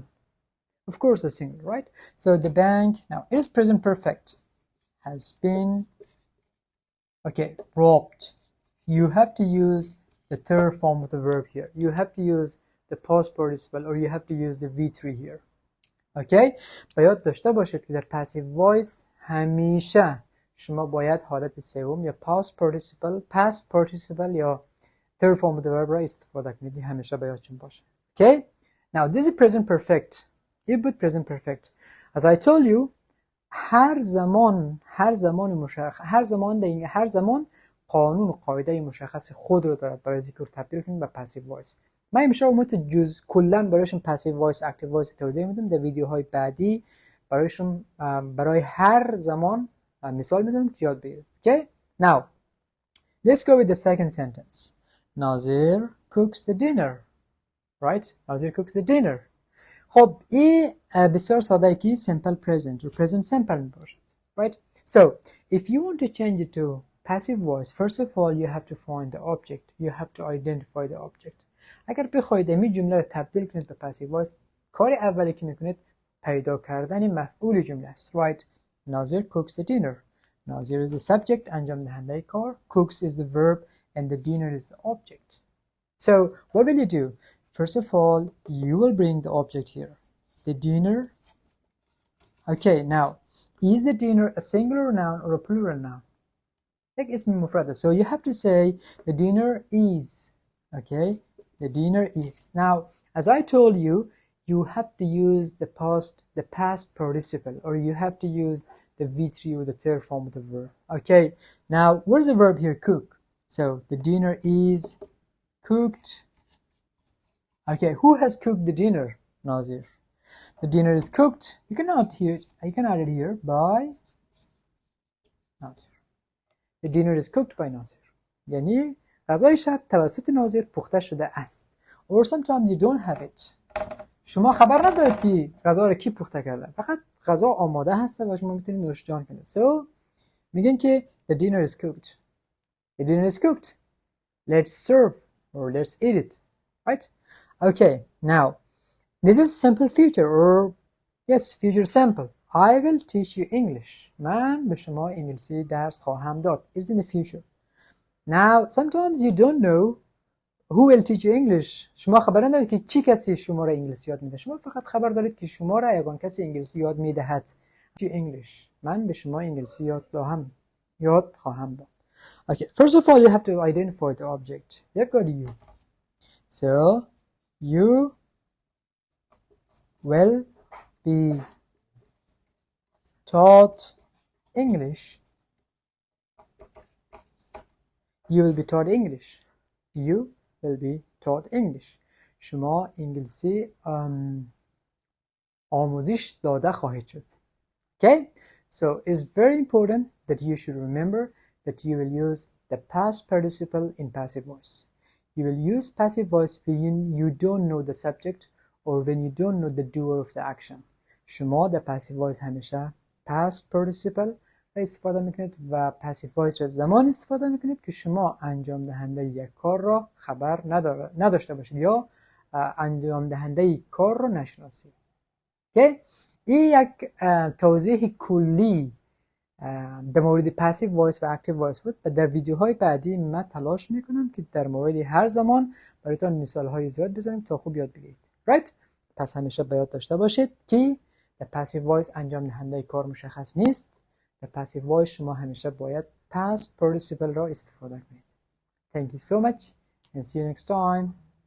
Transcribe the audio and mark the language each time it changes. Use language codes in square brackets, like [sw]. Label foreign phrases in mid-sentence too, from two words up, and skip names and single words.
[en] Of course a singular, right? So the bank, now it is present perfect, has been, okay, robbed. You have to use the third form of the verb here. You have to use the past participle or you have to use the V3 here. [fa] Okay? باید داشته باشید که در [en] passive voice [fa] همیشه شما باید حالت سوم یا [en] past participle [fa] یا [en] third form of the verb [fa] را استفاده کنید. همیشه بایدشون باشه. [en] Okay? Now this is present perfect. It would present perfect. As I told you, [fa] هر زمان قانون و قاعده مشخص خود رو دارد برای ذکر تبدیل کنیم به [en] passive voice. [fa] من همیشه کلا برایشون [en] passive voice, active voice [fa] توضیح میدم. در ویدیوهای بعدی برایشون برای هر زمان مثال میدم که یاد بگیرید. [en] Okay? Now, let's go with the second sentence. Nazir cooks the dinner. Right? Nazir cooks the dinner. [fa] خب این بسیار ساده که [en] simple present or present simple [fa] می باشد. [en] Right? So, if you want to change it to passive voice, first of all you have to find the object. You have to identify the object. [fa] اگر بخواید این جمله رو تبدیل کنید به [en] passive voice، [fa] کار اولی که میکنید پیدا کردن مفعول جمله است. [en] Right? Nazir cooks the dinner. Nazir is the subject، [fa] انجام دهنده کار. [en] Cooks is the verb and the dinner is the object. So, what will you do? First of all, you will bring the object here. The dinner. Okay, now, is the dinner a singular noun or a plural noun? [fa] Like اسم مفرده. [en] So you have to say the dinner is Okay, the dinner is. Now, as I told you, you have to use the past participle, or you have to use the V3 or the third form of the verb. Okay, now where's the verb here? Cook. So the dinner is cooked. Okay, who has cooked the dinner? Nazir. The dinner is cooked. You can add it here by Nazir. The dinner is cooked by Nazir. [fa] یعنی غذای شب توسط ناظر پخته شده است. [en] Or sometimes you don't have it. [fa] شما خبر ندارید که غذا رو کی پخته کرده. فقط غذا آماده هست و شما میتونید نوش جان کنید. [en] So [fa] میگن که [en] the dinner is cooked. The dinner is cooked. Let's serve or let's eat it. Right? Okay. Now this is simple future or yes, future simple. I will teach you English. [fa] من به شما انگلیسی درس خواهم داد. [en] It's in the future. Now, sometimes you don't know who will teach you English. [fa] شما خبر ندارید که چی کسی شما را انگلیسی یاد میده. شما فقط خبر دارید که شما را یگان کسی انگلیسی یاد میدهد. [en] English. [fa] من به شما انگلیسی یاد خواهم داد. [en] Okay, first of all, you have to identify the object. You've got you. So, you will be taught English. You will be taught English. You will be taught English. [fa] شما انگلیسی آموزش داده خواهید شد. [en] Okay? So it's very important that you should remember that you will use the past participle in passive voice. You will use passive voice when you don't know the subject or when you don't know the doer of the action. [fa] شما در [en] passive voice [fa] همیشه [en] past participle [fa] استفاده میکنید و [en] passive voice [fa] را زمان استفاده میکنید که شما انجام دهنده یک کار را خبر نداشته باشید یا انجام دهنده کار را نشناسید. که این یک توضیح کلی در مورد [en] passive voice [fa] و [en] active voice [fa] بود و در ویدیوهای بعدی من تلاش میکنم که در مورد هر زمان برایتان مثالهای زیاد بزنیم تا خوب یاد بگیرید. [en] Right؟ [fa] پس همیشه به یاد داشته باشید که در [en] passive voice [fa] انجام دهنده کار مشخص نیست. در [en] passive voice [fa] شما همیشه باید [en] past participle [fa] را استفاده کنید. [en] Thank you so much and see you next time.